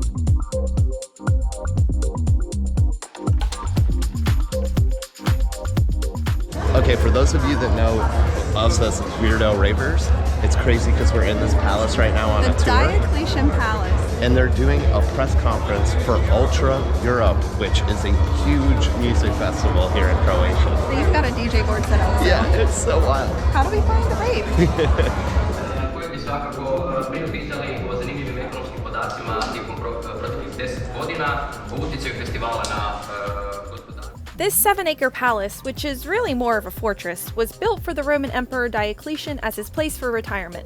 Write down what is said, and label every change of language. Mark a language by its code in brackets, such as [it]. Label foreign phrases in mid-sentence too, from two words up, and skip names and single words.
[en] Okay, for those of you that know us as weirdo ravers, it's crazy because we're in this palace right now on a tour. Diocletian Palace. And they're doing a press conference for Ultra Europe, which is a huge music festival here in Croatia. So you've got a DJ board set up. Yeah, it's so wild. How do we find the rave? [hr] Koji bi svakako pripisali o zanimljivim ekonomskim podacima tijekom proteklih 10 godina o utjecaju festivala na gospodarstvo. [en] This 7-acre palace, which is really more of a fortress, was built for the Roman Emperor Diocletian as his place for retirement.